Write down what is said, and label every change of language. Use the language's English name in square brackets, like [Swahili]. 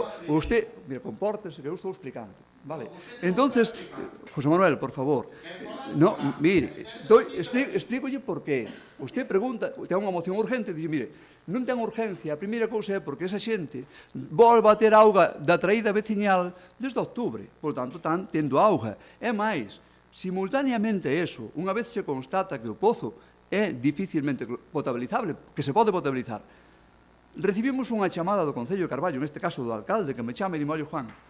[Spanish] Usted, mire, compórtese, [Galician] que eu estou explicando. [Spanish] Vale. Entonces, José Manuel, por favor, no, mire, explícolle por qué. [Galician] Usted pregunta, ten unha moción urgente, [Spanish] dice, mire, [Galician] non ten urgencia, a primeira cousa é porque esa xente volva a ter auga da traída veciñal desde outubro, por tanto, están tendo auga. É máis, simultaneamente eso, unha vez se constata que o pozo é dificilmente potabilizable, que se pode potabilizar, recibimos unha chamada do Concello de Carballo, neste caso do alcalde, que me chama e dime, olha, Juan,